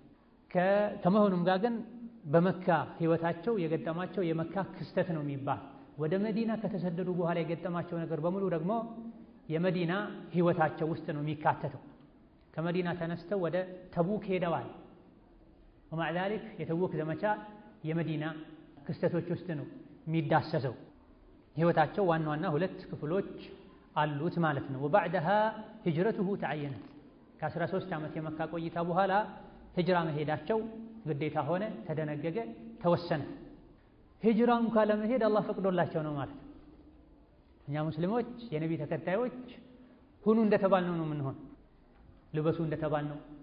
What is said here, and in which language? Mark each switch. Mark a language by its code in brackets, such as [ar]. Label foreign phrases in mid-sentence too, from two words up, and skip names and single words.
[am] ከመሆኑም ጋር ግን በመካ ህይወታቸው የገጠማቸው የመካ ክስተት ነው የሚባል ወደ መዲና ከተሰደዱ በኋላ የገጠማቸው ነገር በሙሉ ደግሞ የመዲና ህይወታቸው ውስጥ ነው የሚካተተው። ከመዲና ተነስተው ወደ ተቡክ ሄደዋል። [ar] ومع ذلك [am] የተቡክ ዘመቻ የመዲና ክስተቶች ውስጥ ነው የሚዳሰሰው። ህይወታቸው ዋና ዋና ሁለት ክፍሎች አሉት ማለት ነው። [ar] وبعدها هجرته تعينت [am] ከ13 ዓመት የመካ ቆይታ በኋላ ሂጅራ መሄዳቸው ግዴታ ሆነ፣ ተደነገገ፣ ተወሰነ። ሂጅራን ካለመሄድ አላህ ፈቅዶላቸው ነው ማለት ነው። እኛ ሙስሊሞች የነቢ ተከታዮች ሁኑ እንደተባልነው ነው የምንሆን። ልበሱ እንደተባልነው፣